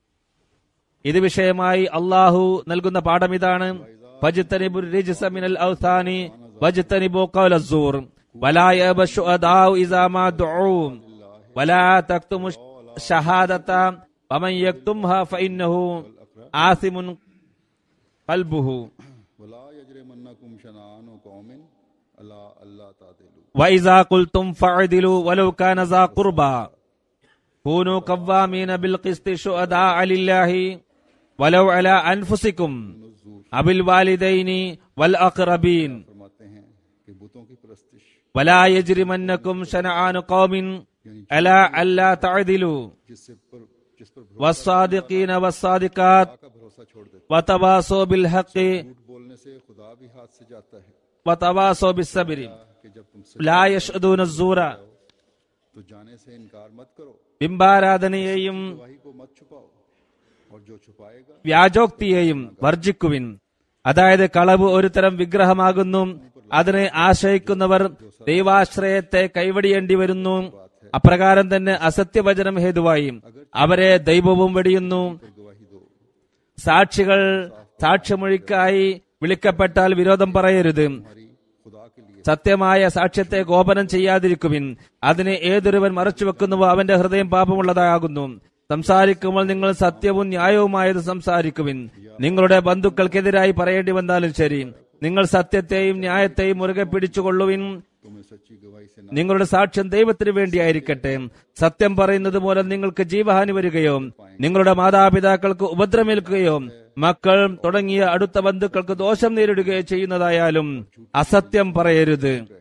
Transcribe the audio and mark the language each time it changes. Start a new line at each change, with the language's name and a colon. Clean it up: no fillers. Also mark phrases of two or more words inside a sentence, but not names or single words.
Malayalam: ഇത് വിഷയമായി അള്ളാഹു നൽകുന്ന പാഠം ഇതാണ്:
Arabic: فاجتنبوا الرجس من الأوثان واجتنبوا قول الزور ولا يأب الشهداء إذا ما دعوا ولا تكتموا الشهادة ومن يكتمها فإنه آثم قلبه ولا يجرمنكم شنآن قوم على ألا تعدلوا وإذا قلتم فاعدلوا ولو كان ذا قربى كونوا قوامين بالقسط شهداء لله ولو على أنفسكم أو الوالدين والأقربين
Hindi: फरमाते हैं कि बुतों की परस्तिश
Arabic: ولا يجرمنكم شنآن قوم على ألا تعدلوا
Hindi: जिस पर
Arabic: والصادقين والصادقات
Hindi: का भरोसा छोड़ देते
Arabic: وتواصوا بالحق
Hindi: झूठ बोलने से खुदा भी हाथ से जाता है
Arabic: وتواصوا بالصبر
Hindi: कि जब तुम
Arabic: لا يشهدون الزور
Hindi: तो जाने से इनकार मत करो,
Malayalam: ബിംബാരാധനയെയും
Hindi: गवाही को मत छुपाओ और जो छुपाएगा
Malayalam: വ്യാജോക്തിയെയും വർജിക്കുവിൻ. അതായത് കളവ് ഒരു തരം വിഗ്രഹമാകുന്നു. അതിനെ ആശ്രയിക്കുന്നവർ ദൈവാശ്രയത്തെ കൈവടിയേണ്ടി വരുന്നു. അപ്രകാരം തന്നെ അസത്യവചനം ഹേതുവായി അവരെ ദൈവവും വെടിയുന്നു.
Hindi: गवाही दो
Malayalam: സാക്ഷികൾ സാക്ഷ്യമൊഴിക്കായി വിളിക്കപ്പെട്ടാൽ വിരോധം പറയരുത്.
Hindi: हमारी खुदा के लिए
Malayalam: സത്യമായ സാക്ഷ്യത്തെ ഗോപനം ചെയ്യാതിരിക്കുവിൻ. അതിനെ ഏതൊരുവൻ മറച്ചുവെക്കുന്നുവോ അവന്റെ ഹൃദയം പാപമുള്ളതാകുന്നു. സംസാരിക്കുമ്പോൾ നിങ്ങൾ സത്യവും ന്യായവുമായത് സംസാരിക്കുവിൻ. നിങ്ങളുടെ ബന്ധുക്കൾക്കെതിരായി പറയേണ്ടി വന്നാലും ശരി, നിങ്ങൾ സത്യത്തെയും ന്യായത്തെയും മുറുകെ പിടിച്ചുകൊള്ളുവിൻ.
Hindi: तुम्हें सच्ची गवाही से
Malayalam: നിങ്ങളുടെ സാക്ഷ്യം ദൈവത്തിന് വേണ്ടിയായിരിക്കട്ടെ. സത്യം പറയുന്നത് മൂലം നിങ്ങൾക്ക് ജീവഹാനി വരികയോ നിങ്ങളുടെ മാതാപിതാക്കൾക്ക് ഉപദ്രവമേൽക്കുകയോ മക്കൾ തുടങ്ങിയ അടുത്ത ബന്ധുക്കൾക്ക് ദോഷം നേരിടുകയോ ചെയ്യുന്നതായാലും അസത്യം പറയരുത്.